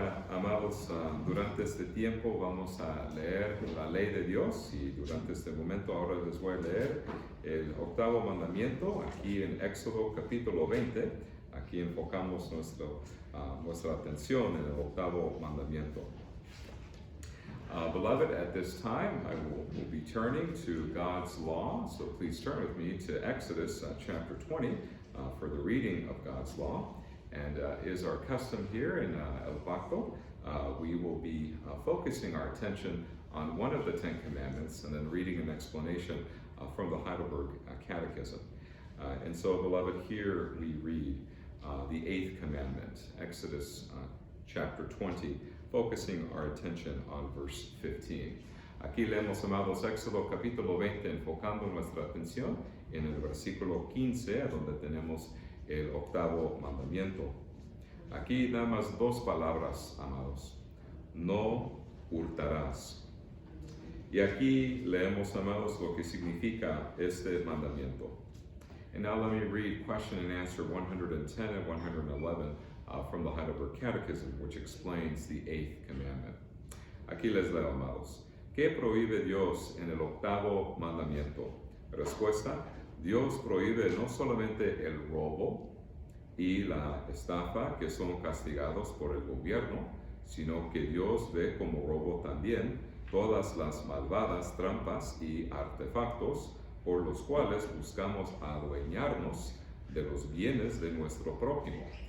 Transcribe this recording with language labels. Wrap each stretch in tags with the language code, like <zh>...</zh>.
<es>amados, durante este tiempo vamos a leer la ley de Dios y durante este momento ahora les voy a leer el octavo mandamiento aquí en Éxodo capítulo 20. Aquí enfocamos nuestra atención en el octavo mandamiento.</es> <en>Beloved, at this time I will be turning to God's law, so please turn with me to Exodus chapter 20 for the reading of God's law. And is our custom here in El Pacto, we will be focusing our attention on one of the Ten Commandments and then reading an explanation from the Heidelberg Catechism. And so, beloved, here we read the eighth commandment, Exodus chapter 20, focusing our attention on verse 15.</en> <es>Aquí leemos, amados, Éxodo capítulo 20, enfocando nuestra atención en el versículo 15, donde tenemos el octavo mandamiento. Aquí nada más dos palabras, amados. No hurtarás. Y aquí leemos, amados, lo que significa este mandamiento.</es> <en>And now let me read question and answer 110 and 111 from the Heidelberg Catechism, which explains the eighth commandment.</en> <es>Aquí les leo, amados. ¿Qué prohíbe Dios en el octavo mandamiento? Respuesta: Dios prohíbe no solamente el robo y la estafa, que son castigados por el gobierno, sino que Dios ve como robo también todas las malvadas trampas y artefactos por los cuales buscamos adueñarnos de los bienes de nuestro prójimo,</es>